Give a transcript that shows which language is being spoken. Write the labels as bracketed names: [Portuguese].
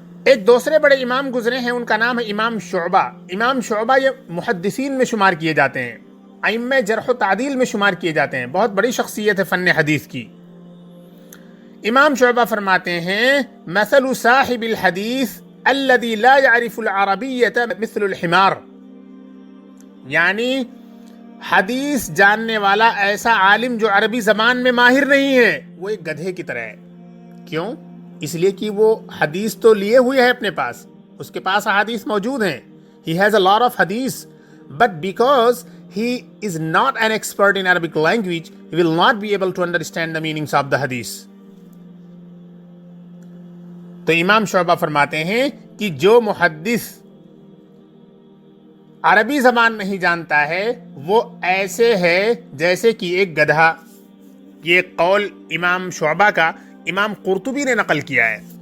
[Urdu] ایک دوسرے بڑے امام گزرے ہیں، ان کا نام ہے امام شعبہ۔ امام شعبہ یہ محدثین میں شمار کیے جاتے ہیں، ائمہ جرح و تعدیل میں شمار کیے جاتے ہیں، بہت بڑی شخصیت ہے فن حدیث کی۔ امام شعبہ فرماتے ہیں [Arabic] مثل صاحب الحدیث الذي لا يعرف العربیۃ مثل الحمار، [Urdu] یعنی حدیث جاننے والا ایسا عالم جو عربی زبان میں ماہر نہیں ہے وہ ایک گدھے کی طرح ہے۔ کیوں؟ اس لیے کہ وہ حدیث تو لیے ہوئے ہے اپنے پاس، اس کے پاس احادیث موجود ہیں. [English] He has a lot of hadith, but because he is not an expert in Arabic language, he will not be able to understand the meanings of the hadith. [Urdu] تو امام شعبہ فرماتے ہیں کہ جو محدث عربی زبان نہیں جانتا ہے وہ ایسے ہے جیسے کہ ایک گدھا. یہ قول امام شعبہ کا امام قرطبی نے نقل کیا ہے.